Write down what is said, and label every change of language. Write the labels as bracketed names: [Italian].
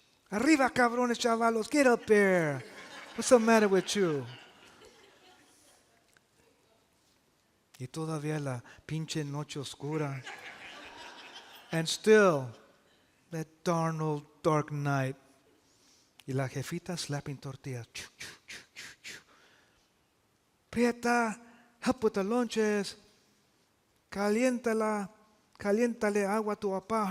[Spanish] Arriba, cabrones, chavalos, [English] get up there. What's the matter with you? [Spanish] Y todavía la pinche noche oscura. [English] And still, that darn old dark night. [Spanish] Y la jefita [English] slapping [Spanish] tortillas. [English] Prieta, help with the lunches. [Spanish] Caliéntale agua [English] to papá.